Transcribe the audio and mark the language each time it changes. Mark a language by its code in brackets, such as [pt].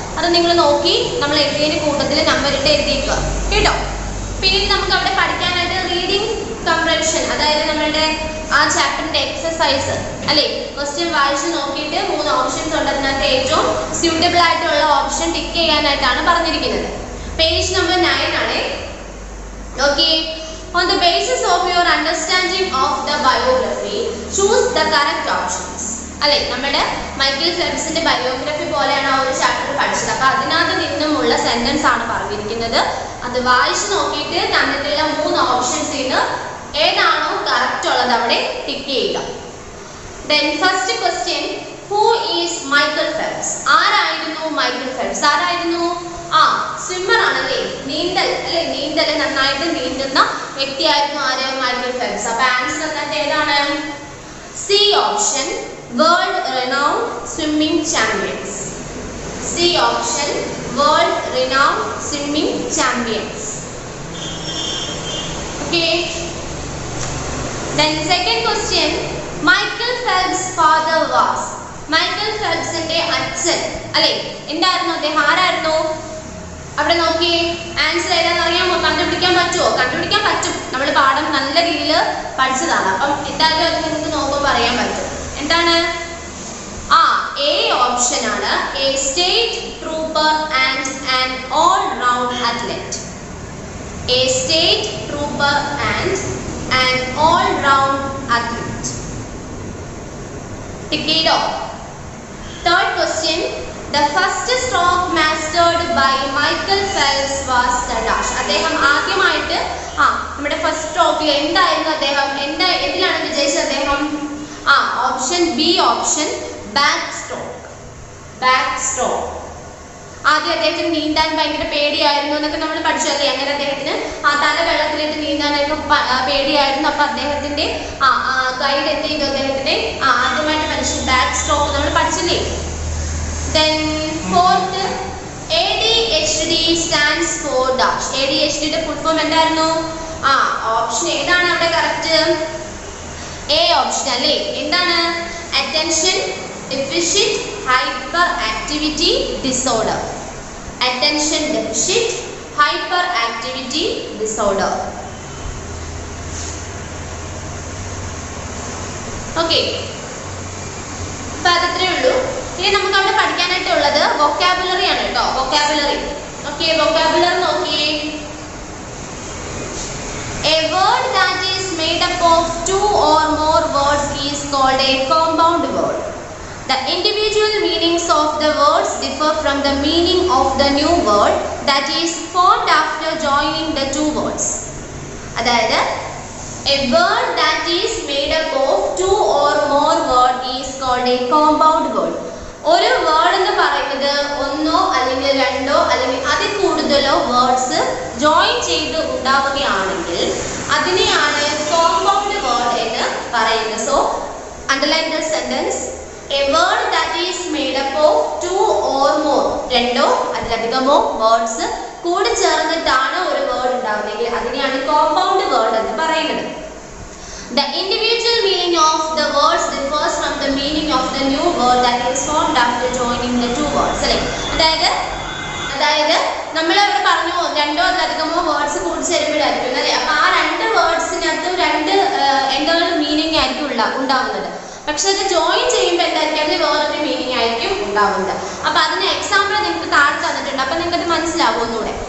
[ml] അത് നിങ്ങൾ നോക്കി നമ്മൾ എഴുതിയതിന് കൂട്ടത്തിൽ നമ്പർ ഇട്ട് എഴുതിക്കുക കേട്ടോ. പിന്നെ നമുക്ക് അവിടെ പഠിക്കാനായിട്ട് റീഡിംഗ് കംപ്രഷൻ, അതായത് നമ്മളുടെ ആ ചാപ്റ്ററിന്റെ എക്സസൈസ് അല്ലേ. ക്വസ്റ്റ്യൻ വായിച്ച് നോക്കിയിട്ട് 3 ഓപ്ഷൻസ് ഉണ്ട്. അതിനകത്ത് ഏറ്റവും സ്യൂട്ടബിൾ ആയിട്ടുള്ള ഓപ്ഷൻ ടിക്ക് ചെയ്യാനായിട്ടാണ് പറഞ്ഞിരിക്കുന്നത്. പേജ് നമ്പർ 9 ആണ്. Okay. [en] On the basis of your understanding of the biography, choose the correct options. [ml] അല്ലേ, നമ്മുടെ മൈക്കൽ ഫെൽപ്സിന്റെ ബയോഗ്രഫി പോലെയാണ് ആ ഒരു ചാപ്റ്റർ പഠിച്ചത്. അപ്പോൾ അതിനകത്ത് നിന്നുമുള്ള സെന്റൻസ് ആണ് പറഞ്ഞിരിക്കുന്നത്. അത് വായിച്ച് നോക്കിയിട്ട് തന്നിട്ടുള്ള 3 ഓപ്ഷൻസിൽ നിന്ന് ഏതാണോ കറക്റ്റ് ഉള്ളത് അവിടെ ടിക്ക് ചെയ്യുക. [en] Then first question, who is Michael Phelps? [ml] ആരായിരുന്നു മൈക്കൽ ഫെൽപ്സ്? ആരായിരുന്നു? സ്വിമ്മർ ആണല്ലേ, നീന്തൽ അല്ലേ, നീന്തൽ നന്നായിട്ട് നീന്തുന്ന വ്യക്തിയായിരുന്നു ആര്? Michael Phelps. അപ്പോൾ ആൻസർ എന്നിട്ട് ഏതാണ്? [en] C option, world renowned swimming champions. C option, world renowned swimming champions. [ml] Okay. [en] Then second question, Michael Phelps' father was. [ml] Michael ഫെൽപ്സിന്റെ അച്ഛൻ അല്ലേ എന്തായിരുന്നു? അദ്ദേഹം ആരായിരുന്നു? അവിടെ നോക്കി ആൻസർ ഏതാണെന്ന് അറിയാമോ? കണ്ടുപിടിക്കാൻ പറ്റുമോ? കണ്ടുപിടിക്കാൻ പറ്റും. നമ്മൾ പാഠം നല്ല രീതിയിൽ പഠിച്ചതാണ്. അപ്പം എന്തായാലും അത് നിങ്ങൾക്ക് നോക്കുമ്പോൾ അറിയാൻ പറ്റും. എന്താണ്? എ ഓപ്ഷൻ ആണ്. [en] A state trooper and an all round athlete. A state trooper and an all round athlete. [ml] Tick ചെയ്തോ? [en] Third question, the first stroke mastered by Michael Phelps was the dash. [ml] അദ്ദേഹം ആദ്യമായിട്ട് നമ്മുടെ first സ്ട്രോക്കിൽ എന്തായിരുന്നു അദ്ദേഹം എന്തിലാണ് വിജയിച്ചത് അദ്ദേഹം? [en] Option B option, back stroke. Back stroke. [ml] ആദ്യം അദ്ദേഹത്തിന് നീന്താൻ ഭയങ്കര പേടിയായിരുന്നു എന്നൊക്കെ നമ്മൾ പഠിച്ചല്ലേ. അങ്ങനെ അദ്ദേഹത്തിന് തല വെള്ളത്തിലിട്ട് നീന്താനൊക്കെ പേടിയായിരുന്നു. അപ്പൊ അദ്ദേഹത്തിന്റെ ഗൈഡ് എന്ത് ചെയ്തു? അദ്ദേഹത്തിന്റെ ആദ്യമായിട്ട് പഠിച്ചു ബാക്ക് സ്ട്രോക്ക് നമ്മൾ പഠിച്ചില്ലേ. [en] Then fourth, ADHD stands for dash. [ml] ADHD യുടെ ഫുൾ ഫോം എന്തായിരുന്നു? ഓപ്ഷൻ ഏതാണ് അവിടെ കറക്റ്റ്? എ ഓപ്ഷൻ അല്ലേ. എന്താണ്? [en] Attention deficit hyperactivity disorder. Attention deficit hyperactivity disorder. [ml] Okay. അപ്പൊ അതത്രേ ഉള്ളൂ. ഇനി നമുക്ക് അവിടെ പഠിക്കാനായിട്ടുള്ളത് വൊക്കാബുലറി ആണ് കേട്ടോ. വൊക്കാബുലറി. ഓക്കെ, വൊക്കാബുലറി നോക്കിയേ. [en] A word that is made up of 2 or more words is called a compound word. The individual meanings of the words differ from the meaning of the new word that is formed after joining the 2 words. അതായത് a word that is made up of 2 or more word is called a compound word. [ml] ഒരു word എന്ന് പറയുന്നത് ഒന്നോ അല്ലെങ്കിൽ രണ്ടോ അല്ലെങ്കിൽ അതിൽ കൂടുതലോ വേർഡ്സ് ജോയിൻ ചെയ്ത് ഉണ്ടാവുകയാണെങ്കിൽ അതിനെയാണ് കോമ്പൗണ്ട് വേർഡ് എന്ന് പറയുന്നത്. [en] So underline the sentence. A word that is made up of 2 or more, [ml] രണ്ടോ അതിലധികമോ വേർഡ്സ് കൂടി ചേർന്നിട്ടാണ് ഒരു വേർഡ് ഉണ്ടാവുന്നതെങ്കിൽ അതിനെയാണ് കോമ്പൗണ്ട് വേർഡ് എന്ന് പറയുന്നത്. [en] The individual meaning of the words differs from the meaning of the new word that is formed after joining the 2 words. [ml] അല്ലേ, അതായത് നമ്മൾ ഇവിടെ പറഞ്ഞു രണ്ടോ അതിലധികമോ വേർഡ്സ് കൂടി ചേരുമ്പോഴായിരിക്കും അല്ലേ. അപ്പൊ ആ 2 വേർഡ്സിനകത്ത് 2 എന്താണ് മീനിങ് ആയിരിക്കും ഉണ്ടാവുന്നത്. പക്ഷെ അത് ജോയിൻ ചെയ്യുമ്പോൾ എന്തായിരിക്കും? അത് വേറൊരു മീനിങ് ആയിരിക്കും ഉണ്ടാവുന്നത്. അപ്പൊ അതിന് എക്സാമ്പിൾ നിങ്ങൾക്ക് താഴെ തന്നിട്ടുണ്ട്. അപ്പൊ നിങ്ങൾക്ക് മനസ്സിലാവും ഒന്നുകൂടെ.